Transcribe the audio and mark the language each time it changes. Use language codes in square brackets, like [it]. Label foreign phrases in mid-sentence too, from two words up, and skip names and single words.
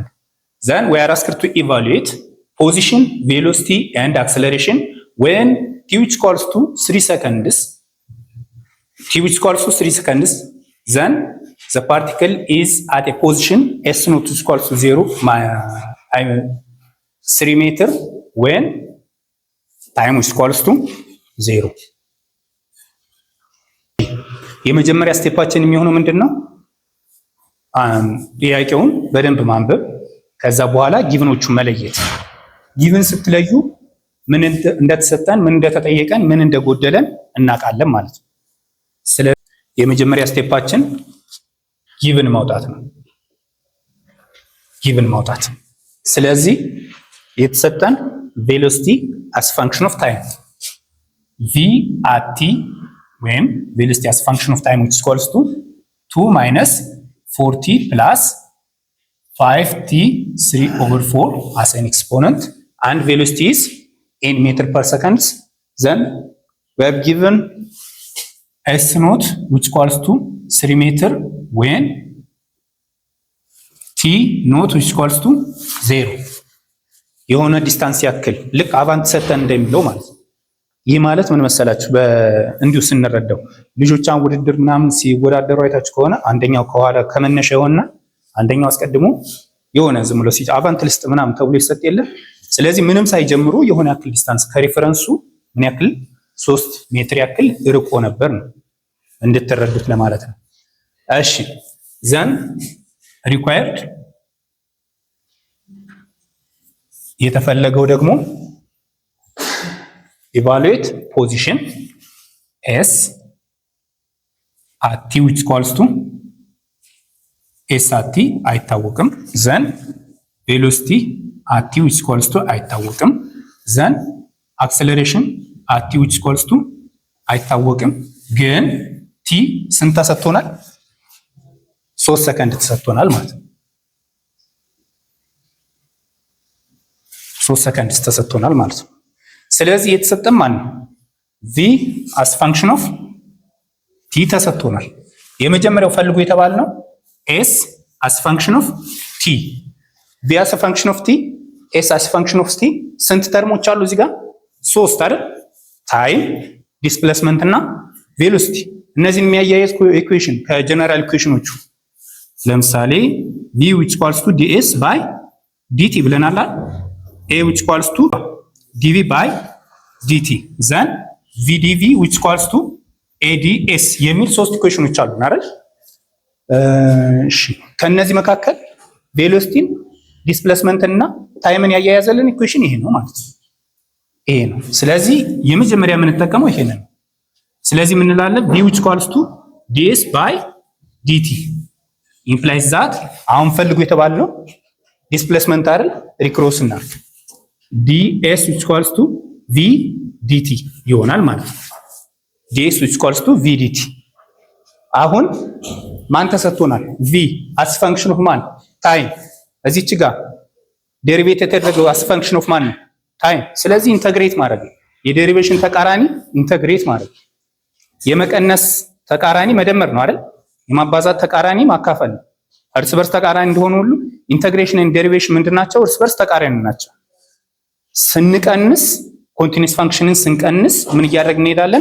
[en] Then we are asked to evaluate position, velocity and acceleration when t which equals to 3 seconds. T which equals to 3 seconds. Then the particle is at a position s naught is equals to 3 meter when time is equals to 0. [am] የመጀመሪያ ስቴፓችን የሚሆነው ምንድነው? ጥያቄውን በደንብ ማንበብ፣ ከዛ በኋላ ጊቭኖቹን መለየት። ጊቭን ስትለዩ ምን እንደተሰጠን፣ ምን እንደተጠየቀን፣ ምን እንደጎደለን እናውቃለን ማለት ነው። ስለዚህ የመጀመሪያ ስቴፓችን ጊቭን ማውጣት ነው። ጊቭን ማውጣት። ስለዚህ የተሰጠን ቬሎሲቲ [en] as function of time v at t [am] ወይም ቬሎሲቲ [en] as function of time which is equals to 2 minus 4t plus 5t 3 over 4 as an exponent and velocity is in meter per seconds. Then we have given s naught which equals to 3 meter when t naught which equals to 0 [am] የሆነ ዲስታንስ ያክል ልክ አቫንት ሰጠን እንደሚለው ማለት ነው። ይህ ማለት ምን መሰላችሁ? እንዲሁ ስንረዳው ልጆቻን ውድድር ምናምን ሲወዳደሩ አይታችሁ ከሆነ አንደኛው ከኋላ ከመነሻ የሆነና አንደኛው አስቀድሞ የሆነ ዝም ብሎ አቫንት ልስጥ ምናምን ተብሎ ይሰጥ የለ። ስለዚህ ምንም ሳይጀምሩ የሆነ ያክል ዲስታንስ ከሪፈረንሱ ምን ያክል 3 ሜትር ያክል ርቆ ነበር ነው እንድትረዱት ለማለት ነው። እሺ [en] then required [am] የተፈለገው ደግሞ [en] evaluate position s at t which equals to s at t [am] አይታወቅም። [en] then velocity at t which equals to [am] አይታወቅም። [en] then acceleration at t which equals to [am] አይታወቅም። ግን t ስንት ተሰጥቶናል? 3 ሰከንድ ተሰጥቶናል ማለት ነው። 3 ሰከንድ ተሰጥቶናል ማለት ነው። ስለዚህ የተሰጠን ማን ነው? [en] v as function of t [am] ተሰጥቶናል። የመጀመሪያው ፈልጉ የተባልነው [en] s as function of t፣ v as function of t፣ s as function of t። [am] ስንት ተርሞች አሉ እዚህ ጋር? 3 አይደል? [en] time, displacement [am] እና ቬሎሲቲ። እነዚህን የሚያያይዝ ኢኩዌሽን ከጀነራል ኢኩዌሽኖቹ ለምሳሌ [en] v which equals to ds by dt [am] ብለናል። [en] a which equals to dv by dt then vdv which equals to ads [am] የሚል 3 ኢኩዌሽኖች አሉ አይደል? እሺ ከነዚህ መካከል ቬሎሲቲን ዲስፕሌስመንት እና ታይምን ያያያዘልን ኢኩዌሽን ይሄ ነው ማለት ነው። ይሄ ነው። ስለዚህ የመጀመሪያ የምንጠቀመው ይሄን ነው። ስለዚህ ምን እንላለን? [en] v which equals to ds by dt implies that [am] አሁን ፈልጉ የተባለው ዲስፕሌስመንት አይደል? ሪክሮስ እና [en] ds which equals to v dt [am] ይሆናል ማለት ነው። [en] ds which equals to v dt [am] አሁን ማን ተሰጥቶናል? [en] v as function of [am] ማን? ታይም። እዚች ጋር ዴሪቬት የተደረገው [en] as function of [am] ማን ነው? ታይም። ስለዚህ ኢንተግሬት ማድረግ የዴሪቬሽን ተቃራኒ ኢንተግሬት ማድረግ፣ የመቀነስ ተቃራኒ መደመር ነው አይደል? የማባዛት ተቃራኒ ማካፈል ነው። እርስ በርስ ተቃራኒ እንደሆኑ ሁሉ [en] integration and derivation [am] ምንድናቸው? እርስ በርስ ተቃራኒ ናቸው። ስንቀንስ ኮንቲኒየስ ፋንክሽንን ስንቀንስ ምን እያደረግን እንሄዳለን?